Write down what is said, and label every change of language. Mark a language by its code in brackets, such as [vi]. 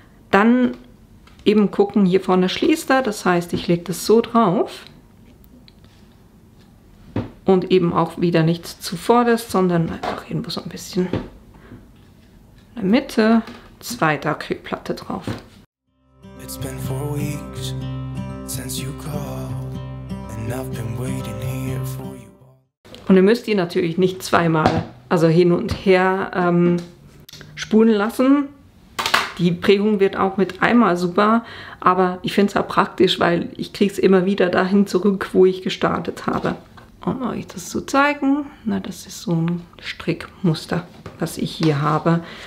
[de] Dann eben gucken, hier vorne schließt er, das heißt, ich lege das so drauf. Und eben auch wieder nicht zuvorderst, sondern einfach irgendwo so ein bisschen in der Mitte, zweite Acrylplatte drauf. [en] It's been 4 weeks since you called and I've been waiting here for you. [de] Und ihr müsst die natürlich nicht zweimal, also hin und her spulen lassen. Die Prägung wird auch mit einmal super, aber ich finde es auch praktisch, weil ich kriege es immer wieder dahin zurück, wo ich gestartet habe. Um euch das zu zeigen, na, das ist so ein Strickmuster, was ich hier habe.